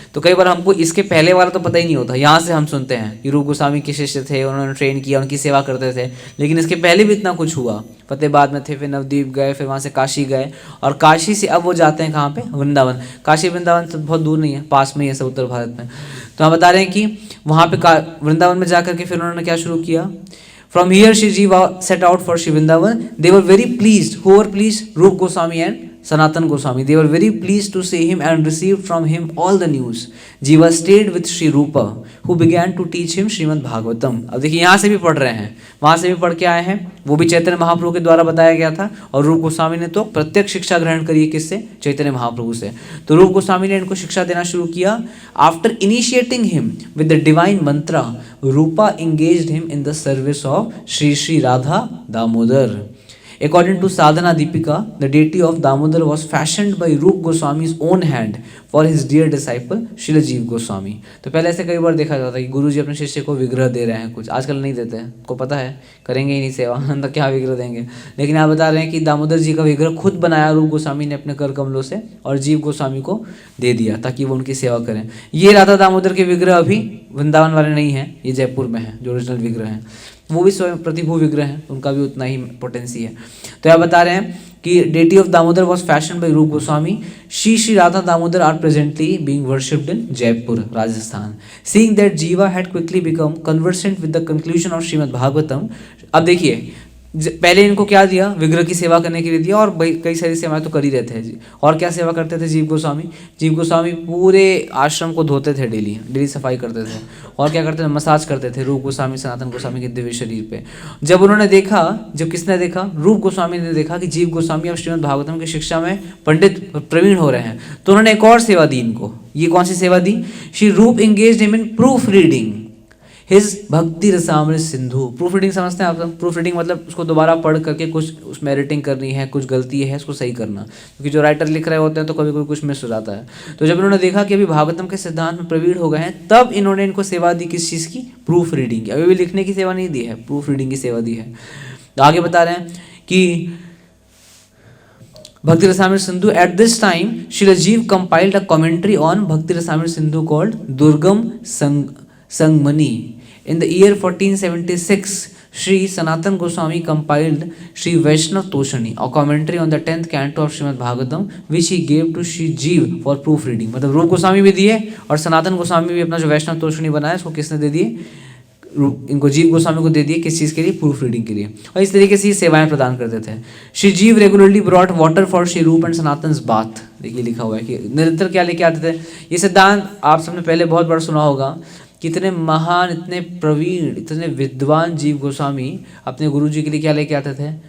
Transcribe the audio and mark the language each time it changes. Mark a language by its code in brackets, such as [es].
[hi] तो कई बार हमको इसके पहले वाला तो पता ही नहीं होता, यहाँ से हम सुनते हैं कि रूप गोस्वामी के शिष्य थे, उन्होंने ट्रेन किया, उनकी सेवा करते थे, लेकिन इसके पहले भी इतना कुछ हुआ। फतेहाबाद में थे, फिर नवद्वीप गए, फिर वहाँ से काशी गए, और काशी से अब वो जाते हैं कहाँ पे? वृंदावन। काशी वृंदावन तो बहुत दूर नहीं है, पास में ही है सब उत्तर भारत में। तो हम बता रहे हैं कि वहाँ पे वृंदावन में जाकर के फिर उन्होंने क्या शुरू किया? [en] From here Shri Jiva set out for Shri Vrindavan. They were very pleased. Who were pleased? Rup Goswami and Sanatan Goswami. They were very pleased to see him and received from him all the news. Jiva stayed with Shri Rupa, who began to teach him Srimad Bhagavatam. [hi] अब देखिए यहाँ से भी पढ़ रहे हैं, वहाँ से भी पढ़ के आए हैं, वो भी चैतन्य महाप्रभु के द्वारा बताया गया था, और रूप गोस्वामी ने तो प्रत्यक्ष शिक्षा ग्रहण करी है। किससे? चैतन्य महाप्रभु से। तो रूप गोस्वामी ने इनको शिक्षा देना शुरू किया। [en] After initiating him with the divine mantra, Rupa engaged him in the service of Shri Shri Radha Damodar. According to Sadhana Deepika, the deity of Damodar was fashioned by Rup Goswami's own hand for his dear disciple Srila Jeev Goswami. [hi] तो पहले ऐसे कई बार देखा जाता है कि गुरु जी अपने शिष्य को विग्रह दे रहे हैं कुछ, आजकल नहीं देते हैं, को पता है, करेंगे ही नहीं सेवा तो क्या विग्रह देंगे। लेकिन आप बता रहे हैं कि दामोदर जी का विग्रह खुद बनाया रूप गोस्वामी ने अपने कर कमलों से, और जीव गोस्वामी को दे दिया ताकि वो उनकी सेवा करें। ये राधा दामोदर के विग्रह अभी वृंदावन वाले नहीं हैं, ये जयपुर में है जो ओरिजिनल विग्रह हैं। वो भी स्वयं प्रतिभू विग्रह हैं, उनका भी उतना ही पोटेंसी है। तो यह बता रहे हैं कि [en] deity of Damodar was fashioned by Rup Goswami. Shri Radha Damodar are presently being worshipped in Jaipur, Rajasthan. Seeing that Jiva had quickly become conversant with the conclusion of Srimad Bhagavatam, [hi] अब देखिए पहले इनको क्या दिया? विग्रह की सेवा करने के लिए दिया, और कई सारी सेवाएं तो कर ही रहते हैं। और क्या सेवा करते थे जीव गोस्वामी? जीव गोस्वामी पूरे आश्रम को धोते थे, डेली सफाई करते थे, और क्या करते थे? मसाज करते थे रूप गोस्वामी सनातन गोस्वामी के दिव्य शरीर पे। जब उन्होंने देखा, जब किसने देखा? रूप गोस्वामी ने देखा कि जीव गोस्वामी अब श्रीमद् भागवतम की शिक्षा में पंडित प्रवीण हो रहे हैं, तो उन्होंने एक और सेवा दी इनको। ये कौन सी सेवा दी? [en] Shri Rup engaged him in proof reading his Bhakti Rasamrita Sindhu. [hi] प्रूफ रीडिंग समझते हैं आप सब? प्रूफ रीडिंग मतलब उसको दोबारा पढ़ करके कुछ उसमें एडिटिंग करनी है, कुछ गलती है उसको सही करना, क्योंकि जो राइटर लिख रहे होते हैं तो कभी कभी कुछ मिस हो जाता है। तो जब इन्होंने देखा कि अभी भागवतम के सिद्धांत में प्रवीण हो गए हैं, तब इन्होंने इनको सेवा दी किस चीज़ की? प्रूफ रीडिंग की। अभी भी लिखने की सेवा नहीं दी है, प्रूफ रीडिंग की सेवा दी है। तो आगे बता रहे हैं कि Bhakti Rasamrita Sindhu. [en] At this time, Srila Jeev compiled a commentary on Bhakti Rasamrita Sindhu called Durgam Sangmani. In the year 1476, Sri Sanatan Goswami compiled Sri Vaishnav Toshani, a commentary on the 10th canto of Srimad Bhagavatam, which he gave to Sri Jeev for proofreading. [hi] मतलब रूप गोस्वामी भी दिए और सनातन गोस्वामी भी अपना जो वैष्णव तोषणी बनाया उसको किसने दे दिए? इनको जीव गोस्वामी को दे दिए। किस चीज़ के लिए? प्रूफ रीडिंग के लिए। और इस तरीके से ये सेवाएं प्रदान करते थे। [en] Shri Jeev regularly brought water for Shri Rup and Sanatan's bath. [hi] देखिए लिखा हुआ है कि निरंतर क्या लेके आते थे। ये सिद्धांत आप सबने पहले बहुत बार सुना होगा कि इतने महान, इतने प्रवीण, इतने विद्वान जीव गोस्वामी अपने गुरु जी के लिए क्या लेके आते थे?